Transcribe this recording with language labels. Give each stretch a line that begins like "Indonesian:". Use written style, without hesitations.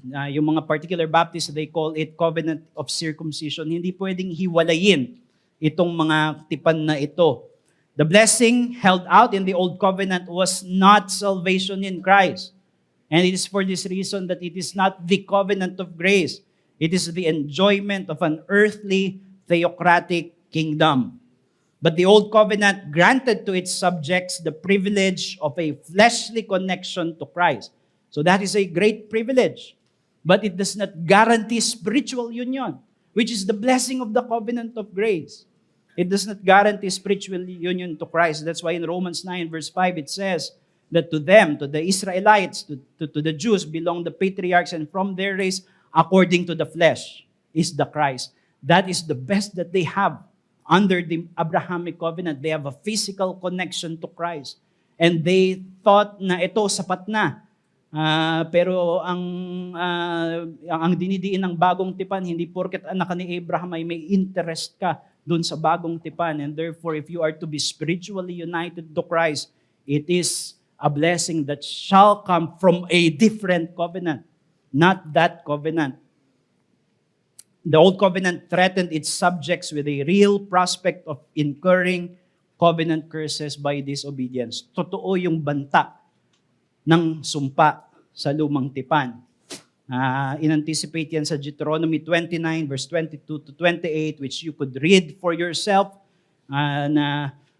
Filipino: Yung mga
English: particular Baptists, they call it covenant of circumcision.
Filipino: Hindi pwedeng hiwalayin itong mga tipan na ito.
English: The blessing held out in the Old Covenant was not salvation in Christ. And it is for this reason that it is not the covenant of grace. It is the enjoyment of an earthly, theocratic kingdom. But the Old Covenant granted to its subjects the privilege of a fleshly connection to Christ. So that is a great privilege. But it does not guarantee spiritual union, which is the blessing of the covenant of grace. It does not guarantee spiritual union to Christ. That's why in Romans 9 verse 5 it says that to them, to the Israelites, to the Jews belong the patriarchs, and from their race, according to the flesh, is the Christ. That is the best that they have. Under the Abrahamic covenant, they have a physical connection to Christ. And they thought
Filipino: na ito sapat na. Pero ang dinidiin ng bagong tipan, hindi porket anak ni Abraham ay may interest ka dun sa bagong tipan.
English: And therefore, if you are to be spiritually united to Christ, it is a blessing that shall come from a different covenant, not that covenant. The Old Covenant threatened its subjects with a real prospect of incurring covenant curses by disobedience.
Filipino: Totoo yung banta ng sumpa sa lumang tipan. In-anticipate yan sa
English: Deuteronomy 29 verse 22-28, which you could read for yourself, na